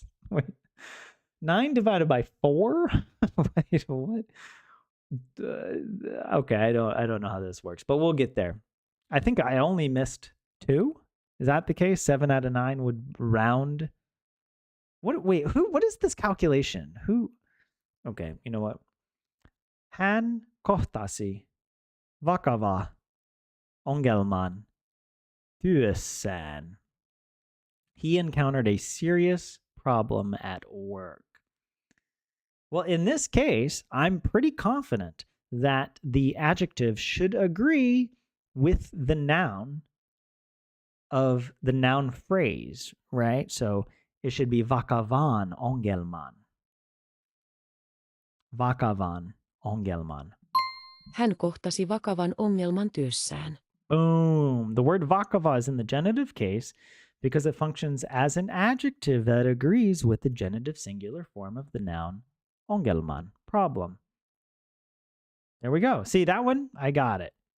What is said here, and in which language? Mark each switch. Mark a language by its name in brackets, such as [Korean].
[English] Wait, 9 divided by 4? Wait, what? Okay, I don't know how this works, but we'll get there. I think I only missed 2. Is that the case? 7 out of 9 would round. What is this calculation? Okay, you know what? [Finnish] Hän kohtasi vakava ongelman työssään. [English] He encountered a serious problem at work. Well, in this case, I'm pretty confident that the adjective should agree with the noun of the noun phrase, right? So it should be [Finnish] vakavan ongelman. Vakavan ongelman. Hän kohtasi vakavan ongelman työssään. [English] Boom. The word vakava is in the genitive case because it functions as an adjective that agrees with the genitive singular form of the noun ongelman, problem. There we go. See that one? I got it.